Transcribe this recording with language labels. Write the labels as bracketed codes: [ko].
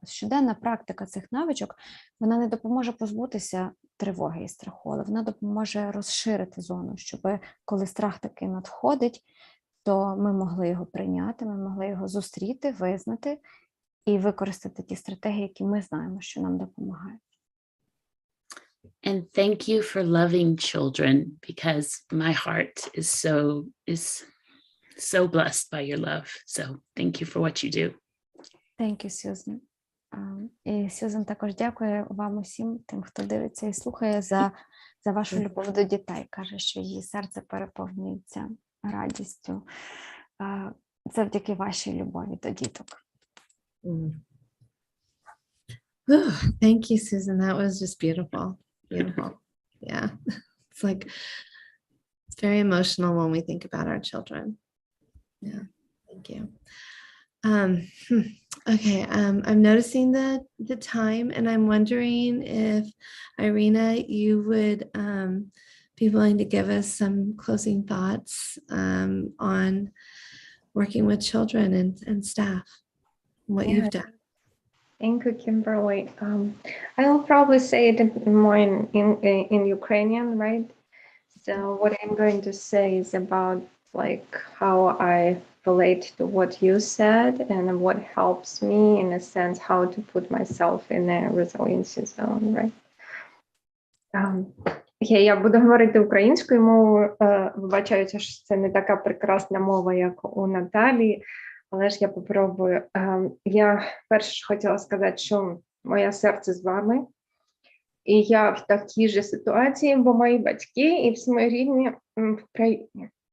[uk] Щоденна практика цих навичок, вона не допоможе позбутися тривоги і страху, але вона допоможе розширити зону, щоб коли страх таки надходить, то ми могли його прийняти, ми могли його зустріти, визнати і використати ті стратегії, які ми знаємо, що нам допомагають. [en] And thank you for loving children, because my heart is so blessed by your love. So thank you for what you do. Thank you, Susan. [uk] І Сьюзан також дякує вам усім, тим, хто дивиться і слухає, за вашу любов до дітей. Каже, що її серце переповнюється радістю завдяки вашій любові до діток. [en] Thank you, Susan. That was just beautiful. Beautiful. Yeah. It's like, it's very emotional when we think about our children. Yeah. Thank you. Okay. I'm noticing the time, and I'm wondering if Irina, you would be willing to give us some closing thoughts on working with children and staff, and what you've done. Thank you, Kimberly. I'll probably say it more in Ukrainian, right? So what I'm going to say is about like how I relate to what you said and what helps me, in a sense, how to put myself in a resiliency zone, right? [uk] Я буду говорити українською мовою. Вибачаюся, що це не така прекрасна мова, як у Наталії, але ж я попробую. Я перше хотіла сказати, що моє серце з вами. І я в такій же ситуації, бо мої батьки і всі мої рідні в країні.